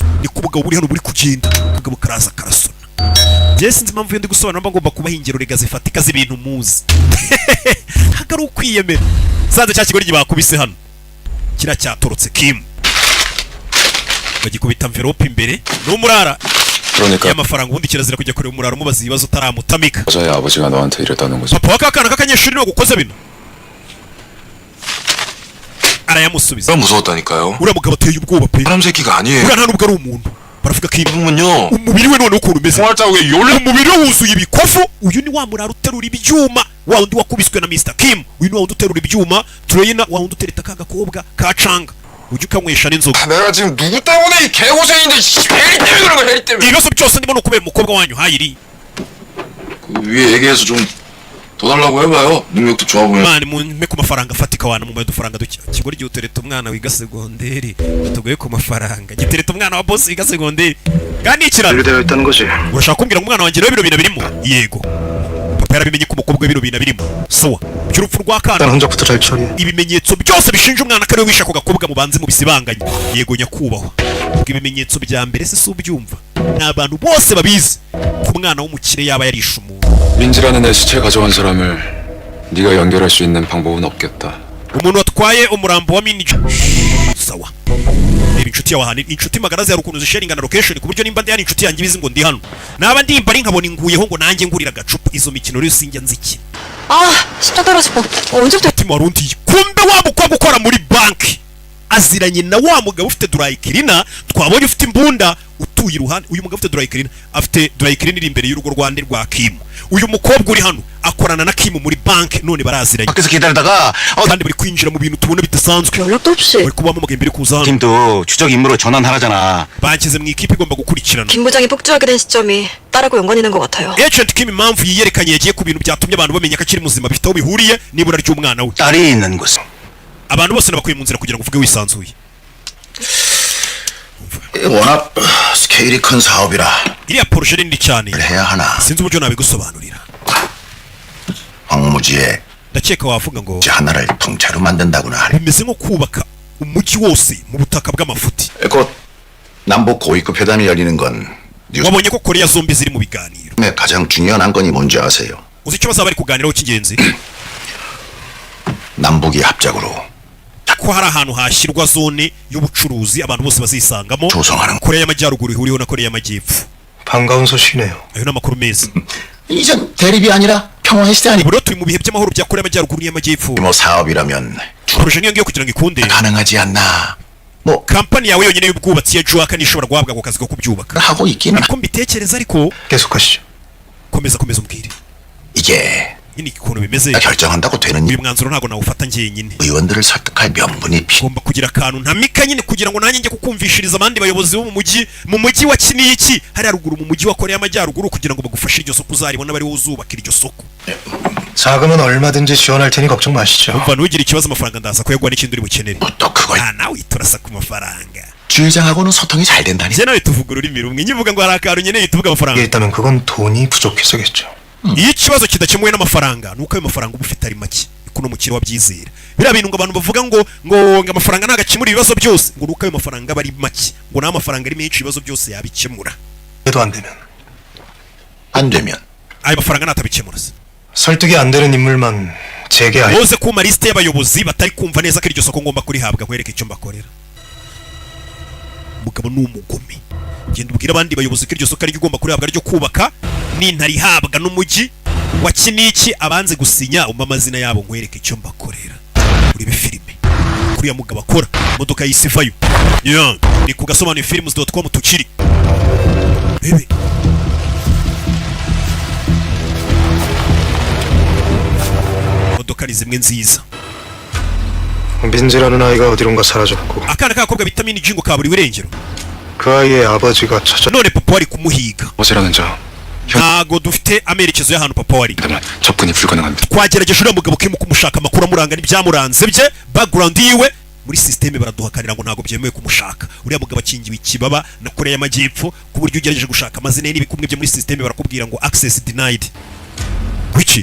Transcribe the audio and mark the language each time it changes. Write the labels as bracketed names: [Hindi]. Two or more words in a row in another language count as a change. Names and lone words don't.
[Kinyarwanda] Ni ku bugabo buri hano buri kugenda, ubugabo karaza karasona. Njye sinzi impamvu iyo ndi gusobanura mba ngomba kubaha ingero rega zifatika z'ibintu muzi. Hagari ukwiyemera. Sanze cya kigori bakubise hano, kira cyatorotse Kim, bagikubita envelope imbere n'umurara. [Korean] 그러니까 [Kinyarwanda] y'amafaranga, ubundi kirazira kujya kureba umurara umubaza ibibazo utaramutamika. [Korean] 여자의 아버지가 너한테 이랬다는 거지. [Kinyarwanda] Papa w'akana k'akanyeshuri niwe gukoze bino. Arayamusubiza. [Korean] 무서웠다니까요. [Kinyarwanda] uriya mugabo ateye ubwoba pe, [Korean] 사람 새끼가 아니에요. [Kinyarwanda] uriya nta nubwo ari umuntu. baravuga Kim, [Korean] 그러면요. [Kinyarwanda] umubiri we none ukuntu umeze, [Korean] 총알자국에 열려. [Kinyarwanda] umubiri we wuzuye ibikofu. Uyu ni wa murara uterura ibyuma, wa wundi wakubiswe na Mr. Kim. Uyu ni wa wundi uterura ibyuma, Troyina wa wundi utereta ka gakobwa ka Canga, ujya ukanywesha n'inzoga. [Korean] 내가 지금 누구 때문에 이 개고생인데 해리 때문에 그런 거야, 해리 때문에. [Kinyarwanda] ibibazo byose ndimo no kubera umukobwa wanyu Hayiri. [Korean] 그 위에 얘기해서 좀 더 달라고 해봐요. 능력도 좋아 보면. [Kinyarwanda] mani mumpe ku mafaranga afatika, wana mumbaye udufaranga duke. Kigori gihe utereta umwana wiga segonderi, tugoye ku mafaranga, gitereta umwana wa boss wiga segonderi, kandi ikiraro [Korean] 분리되어 있다는 거지. [Kinyarwanda] urashaka kumbwira ngo umwana wanjye rero bino bintu birimo? Yego, papa yarabimenye ko umukobwa we bino bintu birimo. Sawa, by'urupfu rwa [Korean] 일단 [Kinyarwanda] kana, [Korean] 흔적부터 잘 처리해. [Kinyarwanda] ibimenyetso byose bishinja umwana ko ari we wishe ako gakobwa mubanze mubisibanganye. Yego nyakubahwa, ubwo ibimenyetso bya mbere se si ubyumva, ni abantu bose babizi ko umwana w'umukire yaba yarishe umuntu. [Korean] 민지라는 애 시체 가져간 사람을 네가 연결할 수 있는 방법은 없겠다. [Kinyarwanda] umuntu watwaye umurambo wa Minji. Sawa, reba inshuti yawe hano, inshuti magara zihari ukuntu zisharinga na location, ku buryo nimba ndi hano inshuti yanjye ibizi ngo ndi hano, naba ndimba ari nkabona inguyeho ngo nanjye ngurira agacupa. Izo mikino rero sinjya nzikina. [Korean] 아, 심장 떨어지고. 언제부터 [Kinyarwanda] Mutima warundi, kumbe wa mukobwa ukora muri banki aziranye na wa mugabo ufite Draycleaner twabonye ufite imbunda utuye iruhande. Uyu mugabo ufite Draycleaner afite Draycleaner iri imbere y'urugo rwande rwa Kim. Uyu mukobwa uri hano akorana na Kim muri banki, none baraziranye [Korean] 밖에서 기다리다가 [Kinyarwanda] kandi bari kwinjira mu bintu tubona bidasanzwe. [Korean] 연락도 없이. [Kinyarwanda] bari kubamo amagambo iri kuza hano, [Korean] 팀도 추적 임무로 전환하라잖아. [Kinyarwanda] banshyize mu ikipe igomba gukurikirana. [Korean] 김 부장이 폭주하게 된 시점이 딸하고 연관 있는 것 같아요. [Kinyarwanda] Agent Kim impamvu yiyerekanye yagiye ku bintu byatumye abantu bamenya ko akiri muzima bifite aho bihuriye n'ibura ry'umwana we. [Korean] 딸이 있는 곳. [Kinyarwanda] abantu bose nabakuye mu nzira kugira ngo uvuge wisanzuye. [Korean] 워낙 스케일이 큰 사업이라 [Kinyarwanda] iriya Porsche nini cyane, [Korean] 해야 하나. [Kinyarwanda] sinzi uburyo nabigusobanurira. [Korean] 황무지에 [Kinyarwanda] ndakeka wavuga ngo [Korean] 하나를 통째로 만든다고나 하네. [Kinyarwanda] bimeze nko kubaka umujyi wose mu butaka bw'amafuti. [Korean] 곧 남북 고위급 회담이 열리는 건 뉴스의 [Kinyarwanda] wabonye ko Korea zombi ziri mu biganiro. [Korean] 가장 중요한 안건이 뭔지 아세요? [Kinyarwanda] uzi icyo bazaba bari kuganiraho cy'ingenzi? [Korean] 남북이 합작으로 [Kinyarwanda] ko hari ahantu hashyirwa zone y'ubucuruzi abantu bose bazisangamo, [Korean] 조성하는 [Kinyarwanda] Korea y'amajyaruguru ihuriyeho na Korea y'amajyepfo. [Korean] 반가운 소식이네요. [Kinyarwanda] ayo ni amakuru meza. [Korean] 이전 대립이 아니라 평화의 시대 [Kinyarwanda] ubu rero turi mu bihe by'amahoro bya Korea y'amajyaruguru n'iy'amajyepfo. [Korean] 뭐 사업이라면 [Kinyarwanda] Porsche niyo ngiyo kugira ngo ikunde, [Korean] 가능하지 않나. 뭐 [Kinyarwanda] kampani yawe yonyine y'ubwubatsi ya Joaka nishobora guhabwa ako kazi ko kubyubaka. [Korean] 하고 있기는 [Kinyarwanda] niko mbitekereza, ariko [Korean] 계속하시죠. [Kinyarwanda] komeza umbwire [Korean] 이게 [Kinyarwanda] nyine ukuntu bimeze. [Korean] 결정한다고 되는 [Kinyarwanda] uyu mwanzuro ntabwo nawufata njyenyine, [Korean] 의원들을 설득할 명분이 [Kinyarwanda] ngomba kugira akantu ntamika nyine kugira ngo nanjye njye kukumvishiriza abandi bayobozi bo mu mujyi wa Kiniki hariya ruguru mu mujyi wa Korea y'amajyaruguru, kugira ngo bagufashe iryo soko uzaribona bari uzubaka iryo soko. [Korean] 자금은 얼마든지 지원할 테니 걱정 마시죠. [Kinyarwanda] umva ntugire ikibazo, amafaranga ndaza kuyaguha n'ikindi uri bukenere. [Korean] 또 그걸 [Kinyarwanda] nawe turasa ku mafaranga. [Korean] 주회장하고는 소통이 잘 된다니. [Kinyarwanda] njye nawe tuvuga ururimi rumwe, nyivuga ngo hari akantu nkeneye tuvuga [Korean] 이게 [Kinyarwanda] amafaranga. [Korean] 있다면 그건 돈이 부족해서겠죠. [Kinyarwanda] iyo ikibazo kidakemuwe n'amafaranga nuko ayo mafaranga uba ufite ari make, kuno mukire wabyizera. biriya bintu ngo abantu bavuga ngo amafaranga ntabwo akemura ibibazo byose, ngo nuko ayo mafaranga aba ari make, ngo naho amafaranga ari menshi ibibazo byose yabikemura. [Korean] 해도 안 되면 안 되면 [Kinyarwanda] ayo mafaranga natabikemura se, [Korean] 설득이 안 되는 인물만 제게 [Kinyarwanda] woze kuma lisite y'abayobozi batari kumva neza ko iryo soko ngomba kurihabwa, nkwereke icyo mbakorera. umugabo ni umugome, genda ubwira abandi bayobozi ko iryo soko ari ryo ugomba kurihabwa, ryo kubaka, nintarihabwa n'umujyi wa Kiniki abanze gusinya umpa amazina yabo, nkwereke icyo mbakorera. urebe filime kuriya mugabo akora, imodoka yisivayo ni ku gasobanuye films.com tukiri bebe. imodoka ni zimwe nziza. [Korean] 민지라는 아이가 어디론가 사라졌고 [Kinyarwanda] akana k'agakobwa bita Minji ngo kaburiwe irengero, [Korean] 그 아이의 아버지가 찾아 [Kinyarwanda] none papa wari kumuhiga. [Korean] 아버지라는 자 [Kinyarwanda] ntago dufite amerekezo y'ahantu papa wari [Korean] 때문에 접근이 불가능합니다. [Kinyarwanda] twagerageje uriya mugabo kimuka kumushaka amakuru amuranga n'ibyamuranze bye background yiwe muri systeme baraduhakanira ngo ntago byemewe kumushaka uriya mugabo akingiwe ikibaba na Korea y'Amajyepfo ku buryo ugerageje gushaka amazina ye n'ibikumwe byo muri systeme barakubwira ngo [English] access denied [Kinyarwanda] wiki